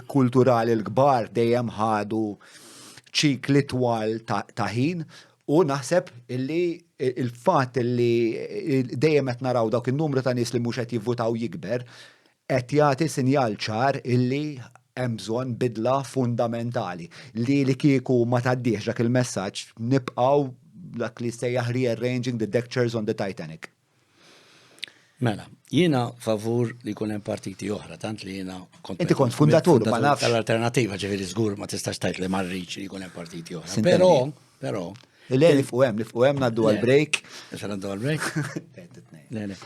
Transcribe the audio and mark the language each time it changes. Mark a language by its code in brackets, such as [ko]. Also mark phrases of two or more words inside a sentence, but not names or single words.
[mt] kulturali l-kbar dejjem ħadu ċikli twal ta' ħin u naħseb illi il-fatt illi dejjem qed naraw dawk in-numru ta' nies li mhux qed jivvutaw jikber qed jagħti sinjal ċar illi hemm bżonn bidla fundamentali li kieku ma tgħaddihx dak il-messaġġ nibqgħu dak li sejjaħ [en] rearranging the deck chairs on the Titanic. [mt] Mela, jiena favur li jkun hemm partiti oħra, tant li jiena Inti kont fundatur, ma nafx. Tal-alternativa ġifieri żgur ma tistax tgħid li ma rridx li jkun hemm partiti oħra. Sintenni. Però Le li fuq naddu għal-break. Issa naddu għal-break?